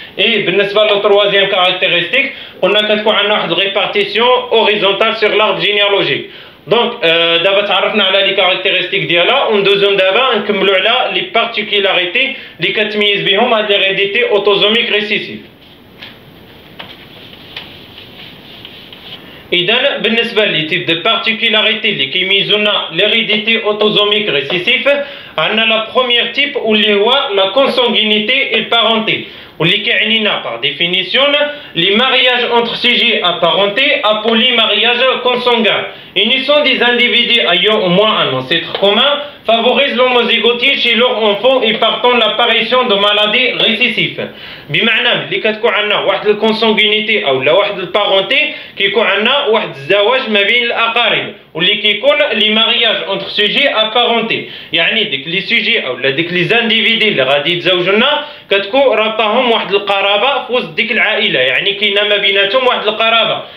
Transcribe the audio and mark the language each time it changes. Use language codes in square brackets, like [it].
[ar] اي بالنسبه للتروازيام كاركتيرستيك قلنا كتكون عندنا واحد الريبارتيسيون اوريزونتال سور لارب جينيالوجيك. دونك دابا تعرفنا على لي كاركتيرستيك ديالها، وندوزو دابا نكملوا على لي بارتيكولاريتي اللي كتميز بهم هاد ليغيديتي اوتوزوميك ريسيسيف. إذا بالنسبة لي تيب دو بارتيكولاريتي اللي كيميزونا ليغيديتي اوتوزوميك ريسيسيف، عندنا لا بروميير تيب واللي هو لا كونسانغينيتي اي بارونتي، واللي كيعنينا [fr] par définition les mariages entre sujets apparentés à polymariage consanguin unissant des individus ayant au moins un ancêtre commun favorise l'homozygotie chez leur enfant et partant l'apparition de maladies récessives. [ar] بمعنى اللي كتكون عندنا واحد الكونسانغينيتي او لا واحد البارونتي كيكون عندنا واحد الزواج ما بين الاقارب، واللي كيكون لي مارياج اونتر سوجي ابارونتي، يعني ديك لي سوجي او ديك لي زانديفيدي اللي غادي يتزوجوا لنا كتكون رابطاهم واحد القرابه في وسط ديك العائله، يعني كاينه ما بيناتهم واحد القرابه.